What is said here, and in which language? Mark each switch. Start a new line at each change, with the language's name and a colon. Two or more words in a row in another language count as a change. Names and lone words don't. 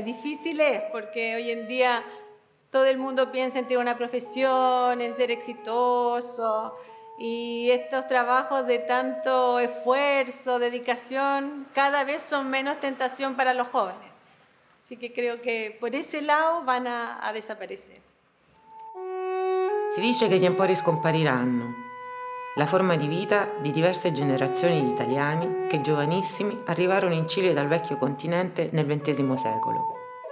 Spanish: Difícil es, porque hoy en día todo el mundo piensa en tener una profesión, en ser exitoso, y estos trabajos de tanto esfuerzo, dedicación, cada vez son menos tentación para los jóvenes. Así que creo che por ese lado van a desaparecer.
Italian: Si dice che gli empori scompariranno, la forma di vita di diverse generazioni di italiani che giovanissimi arrivarono in Cile dal vecchio continente nel XX secolo.